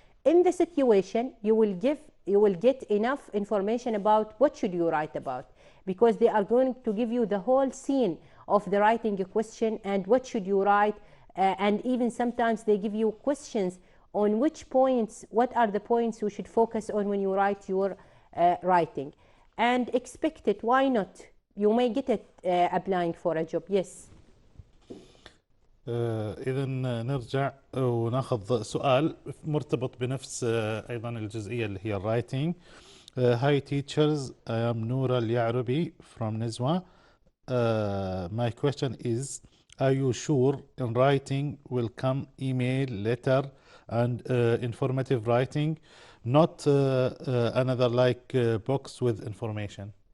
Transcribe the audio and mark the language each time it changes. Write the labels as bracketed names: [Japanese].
[English] In the situation, you will get enough information about what should you write about, because they are going to give you the whole scene of the writing a question and what should you write, and even sometimes they give you questions on which points, what are the points you should focus on when you write your writing. And expect it, why not? You may get it applying for a job. Yes. [Arabic] إذا نرجع وناخذ سؤال مرتبط بنفس أيضا الجزئية اللي هي الرايتنج. [English] Hi teachers, I am Noura Al-Ya'rubi from Nizwa. My question is, are you sure in writing will come email, letter and informative writing, not another like box with information?